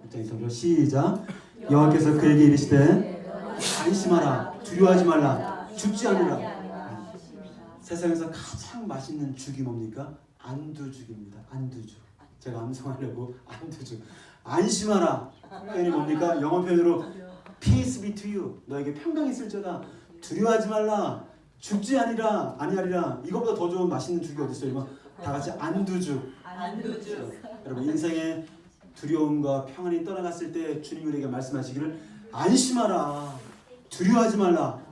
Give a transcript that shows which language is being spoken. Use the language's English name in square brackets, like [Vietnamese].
[Korean] 23절 시작. 여호와께서 그에게 이르시되 안심하라. 두려워하지 말라. 죽지 않으라. 세상에서 가장 맛있는 죽이 뭡니까? 안두죽입니다. 안두죽. 제가 암송하려고 안두죽. 안심하라. 표현이 뭡니까? 영어 표현으로 [English] Peace be to you. [Korean] 너에게 평강이 있을지어다. 두려워하지 말라. 죽지 아니하리라. 이거보다 더 좋은 맛있는 죽이 어디 있어요? 이거 다 같이 안두죽. 안두죽. 여러분 인생의 두려움과 평안이 떠나갔을 때 주님 우리에게 말씀하시기를 안심하라. 두려워하지 말라.